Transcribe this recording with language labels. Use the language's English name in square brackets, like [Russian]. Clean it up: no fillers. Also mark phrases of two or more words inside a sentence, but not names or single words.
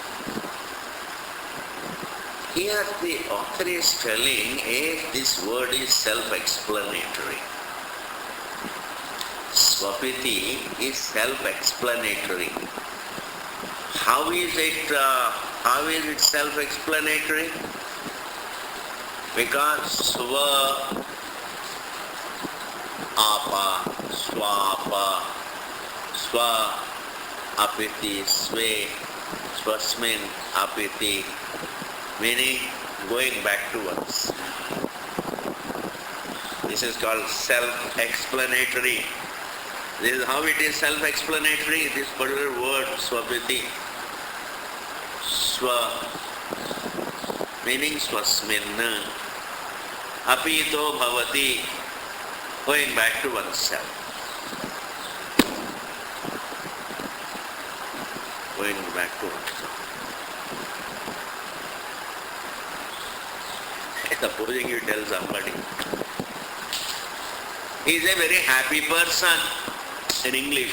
[English] Here the author is telling if this word is self-explanatory. Swapiti is self-explanatory. How is it self-explanatory? [Sanskrit] Because swa, apa, swapa, swa, apiti, swe, swasmin, apiti, [English] meaning going back to once. This is called self-explanatory. This is how it is self-explanatory, this particular word, swapiti. Swa, meaning swasmin. [Sanskrit] Apito bhavati, [English] going back to oneself. Going back to oneself. Supposing you tell somebody, he is a very happy person in English.